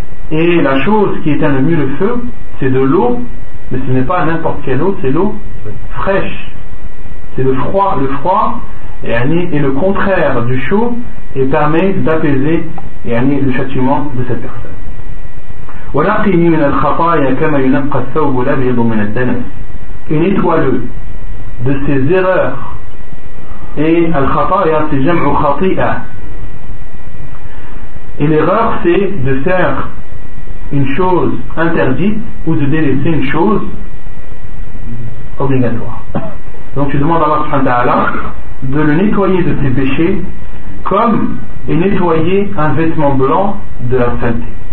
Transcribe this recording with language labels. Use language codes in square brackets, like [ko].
[fr] Et la chose qui éteint le mieux le feu, c'est de l'eau, mais ce n'est pas n'importe quelle eau, c'est l'eau fraîche. C'est le froid est le contraire du chaud et permet d'apaiser le châtiment de cette personne. [ar] وَنَقِّنِي مِنَ الْخَطَايَا كَمَا يُنَقَّى الثَّوْبُ الْأَبْيَضُ مِنَ الدَّنَسِ. [fr] Et nettoie-le de ses erreurs. Et الخطايا, c'est [ar] جمع خطيئة. [fr] Et l'erreur, c'est de faire une chose interdite ou de délaisser une chose obligatoire. Donc tu demandes à Allah subhanahu wa ta'ala de le nettoyer de ses péchés comme est nettoyé un vêtement blanc de la sainteté.